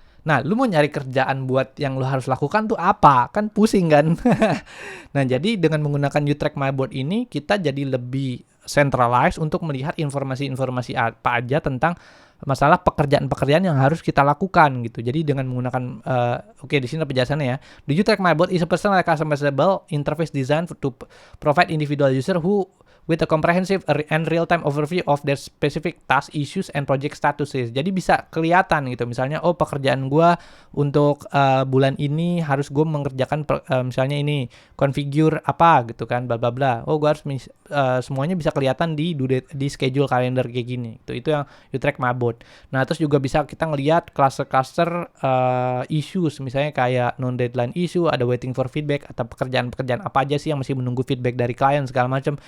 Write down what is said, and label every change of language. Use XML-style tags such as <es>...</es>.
<id>Nah, lu mau nyari kerjaan buat yang lu harus lakukan tuh apa? Kan pusing kan? Nah, jadi dengan menggunakan Utrecht My Board ini, kita jadi lebih centralized untuk melihat informasi-informasi apa aja tentang masalah pekerjaan-pekerjaan yang harus kita lakukan gitu. Jadi dengan menggunakan di sini penjelasannya ya.</id> <en>The Utrecht My Board is a personal customizable interface designed to provide individual user who with a comprehensive and real-time overview of their specific task, issues, and project statuses.</en> <id>Jadi bisa kelihatan gitu, misalnya, oh pekerjaan gue untuk bulan ini harus gue mengerjakan misalnya ini, configure apa gitu kan, bla bla bla. Oh gue harus semuanya bisa kelihatan di schedule kalender kayak gini. Itu yang Utrecht My Board. Nah terus juga bisa kita ngelihat cluster-cluster issues, misalnya kayak non-deadline issue, ada waiting for feedback, atau pekerjaan-pekerjaan apa aja sih yang masih menunggu feedback dari klien segala macam.</id>